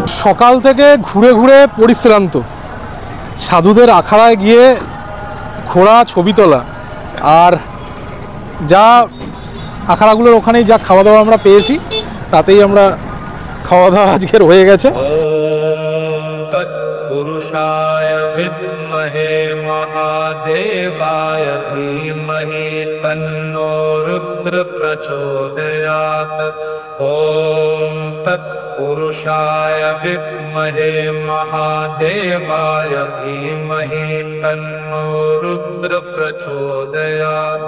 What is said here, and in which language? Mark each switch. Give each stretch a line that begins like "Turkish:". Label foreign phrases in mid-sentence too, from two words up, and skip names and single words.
Bangla: সকাল থেকে ঘুরে ঘুরে পরিশ্রান্ত, সাধুদের আখাড়ায় গিয়ে ঘোরা, ছবি তোলা, আর যা আখাড়াগুলোর ওখানেই যা খাওয়া দাওয়া আমরা পেয়েছি, তাতেই আমরা খাওয়া দাওয়া আজকের হয়ে গেছে।
Sanskrit: तत्पुरुषाय विद्महे महादेवाय धीमहि तन्नो रुद्र प्रचोदयात्। ॐ तत्पुरुषाय विद्महे महादेवाय धीमहि तन्नो रुद्र प्रचोदयात्।